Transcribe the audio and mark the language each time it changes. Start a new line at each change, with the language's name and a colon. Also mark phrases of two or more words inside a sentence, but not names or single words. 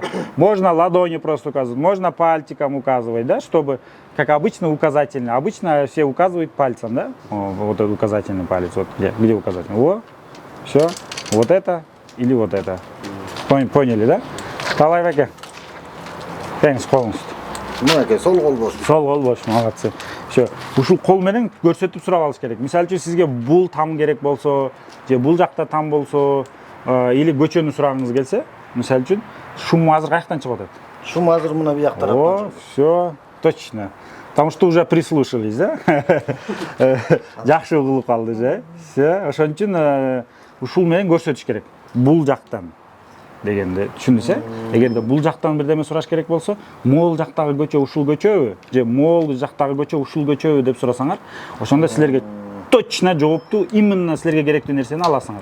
Russian: Можно ладонью просто указывать, можно пальчиком указывать, да, чтобы, как обычно, указательно. Обычно все указывают пальцем, да? Вот этот указательный палец, вот где указательный? Во, все, вот это или вот это. Поняли, да? Талай веке.
Kyrgyz: Бериңиз колуңузду. Мынакей сол кол бош. Сол кол бош, молодцы. Ушул кол менен көрсөтүп сурап алыш керек. Мисалы үчүн сизге бул там керек болсо, же бул жакта там болсо, или көчөнү сурагыңыз келсе, мисалы үчүн шум азыр каяктан чыгып атат? Шум азыр мына бияк тараптан.
Russian: О, все, точно. Потому что уже прислушались, да?
Kyrgyz: Жакшы угулуп калды же. Все, ошон үчүн ушул менен көрсөтүш керек. Бул жактан дегенде түшүндүңүз, эгерде бул жактан бирдеме сураш керек болсо, могул жактагы көчө ушул көчөбү же могул жактагы көчө ушул көчөбү деп сурасаңар, ошондо силерге точно жоопту, именно силерге керектүү нерсени аласыңар.